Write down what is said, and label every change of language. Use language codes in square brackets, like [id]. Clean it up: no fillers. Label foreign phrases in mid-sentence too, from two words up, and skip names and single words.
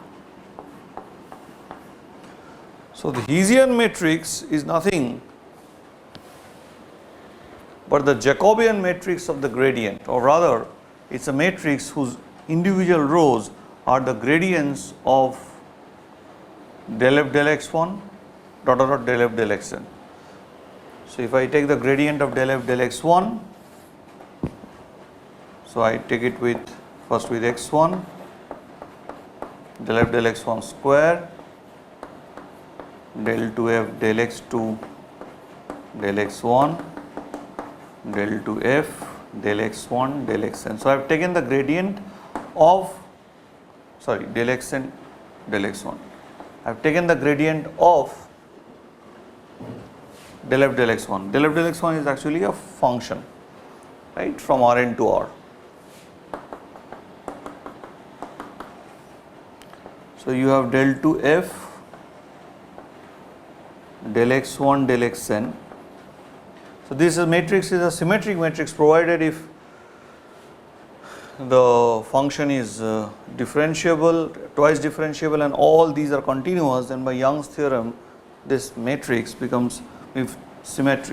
[en] So the Hessian matrix is nothing but the Jacobian matrix of the gradient, or rather it is a matrix whose individual rows are the gradients of del f del x1 dot dot dot del f del xn. So, if I take the gradient of del f del x1, so I take it with first with x1, del f del x1 square, del 2f del x2 del x1, del 2f del x1 del xn. So, I have taken the gradient of del xn del x1. I have taken the gradient of del f del x1. Del f del x1 is actually a function, right, from Rn to R. So, you have del 2f del x1 del xn. So, this matrix is a symmetric matrix provided if the function is differentiable, twice differentiable, and all these are continuous, then by Young's theorem this matrix becomes symmetric.